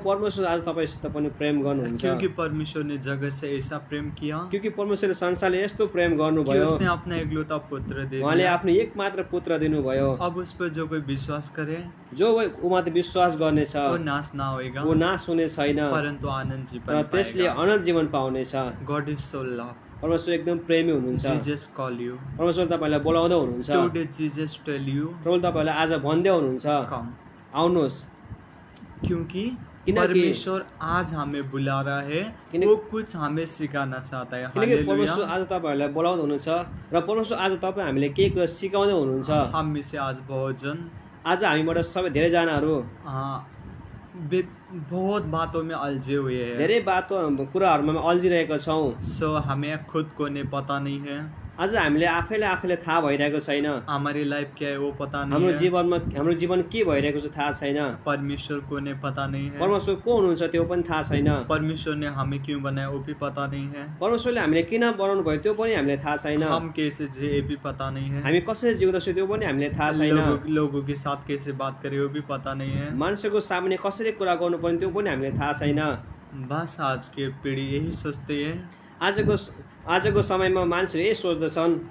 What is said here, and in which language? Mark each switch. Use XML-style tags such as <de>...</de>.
<ne>परमेश्वर आज तपाईसित पनि प्रेम गर्नुहुन्छ।</ne> <hi>क्योंकि परमेश्वर ने जगत से ऐसा प्रेम किया</hi> <ne>क्योंकि परमेश्वरले संसारले यस्तो प्रेम</ne> <hi>कि</hi> <ne>गर्नुभयो,</ne> <hi>उसने अपना एकलौता पुत्र दे</hi> <ne>उहाँले</ne> <hi>दिया।</hi> <ne>आफ्नो एकमात्र पुत्र दिनुभयो।</ne> <hi>अब उस पर जो कोई विश्वास करे</hi> <ne>जो उमाथि विश्वास गर्नेछ</ne> <hi>वो नाश ना होएगा,</hi> <ne>वो नाश हुने छैन,</ne> <hi>परंतु आनंद</hi> <ne>र जीवन त्यसले</ne> <hi>पाएगा।</hi> <ne>अनन्त जीवन पाउनेछ।</ne> <en>God is so love.</en> <ne>परमेश्वर एकदम प्रेमी हुनुहुन्छ।</ne> <en>Jesus call you.</en> <ne>परमेश्वर तपाईलाई बोलाउँदै हुनुहुन्छ।</ne> <en>today Jesus tell you,</en> <ne>प्रभु तपाईलाई आज भन्दै हुनुहुन्छ,</ne> <en>Come.</en> <ne>आउनुहोस्।</ne> <hi>क्योंकि</hi> <ne>किनकि</ne> <hi>परमेश्वर आज हमें बुला रहा है, वो कुछ हमें सिखाना चाहता है।</hi> <ne>किनकि हालेलुया। परमेश्वर आज तपाईहरुलाई बोलाउँदै हुनुहुन्छ, र परमेश्वर आज तपाईँ हामीले केही कुरा सिकाउँदै हुनुहुन्छ।</ne> <hi>हम में से आज बहुत जन</hi> <ne>आज हामीबाट सबै धेरैजनाहरू</ne> <hi>बहुत बातों में उलझे हुए हैं।</hi> <ne>धेरै कुराहरूमा अल्झिरहेका छौँ।</ne> <hi>हमें खुद को नहीं पता नहीं है,</hi> <ne>आज हामीले आफैले थाहा भइरहेको छैन।</ne> <hi>हमारी लाइफ क्या है वो पता नहीं</hi> <ne>हाम्रो</ne> <hi>है,</hi> <ne>हाम्रो जीवन के भइरहेको छ थाहा छैन।</ne> <hi>परमेश्वर को नहीं पता नहीं है,</hi> <ne>परमेश्वर को हुनुहुन्छ त्यो पनि थाहा छैन।</ne> <hi>परमेश्वर ने हमें क्यों बनाया वो भी पता नहीं है,</hi> <ne>परमेश्वरले हामीले किन बनाउनु भयो त्यो पनि हामीले थाहा छैन।</ne> <hi>हम कैसे जिए भी पता नहीं है,</hi> <ne>हामी कसरी जिउँदछौँ त्यो पनि हामीले थाहा छैन।</ne> <hi>लोगों के साथ कैसे बात करें वो भी पता नहीं है।</hi> <ne>मान्छेको सामने कसरी कुरा गर्नुपर्ने त्यो पनि हामीले थाहा छैन।</ne> <hi>बस आज की पीढ़ी यही सोचती है</hi> <ne>आजको समयमा मान्छेले यही सोच्दछन्</ne>